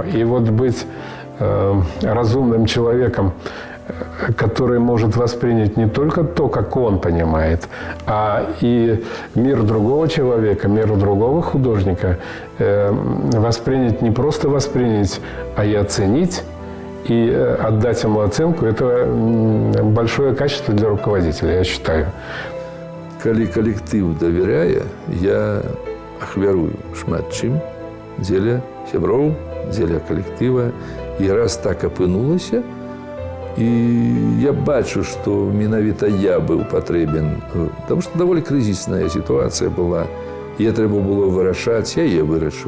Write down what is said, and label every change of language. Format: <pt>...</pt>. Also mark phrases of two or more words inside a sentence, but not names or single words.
<ru>И вот быть разумным человеком, который может воспринять не только то, как он понимает, а и мир другого человека, мир другого художника, воспринять, не просто воспринять, а и оценить, и отдать ему оценку, это большое качество для руководителя, я считаю.</ru> <be>Калі калектыў давяряе, я ахвярую шмат чым дзеля сяброў, дзеля калектыва. І раз так апынулася, і я бачу, што менавіта я быў патрэбен, таму што даволі крызісная сітуацыя была, і трэба было вырашаць, я яе вырашыў.</be>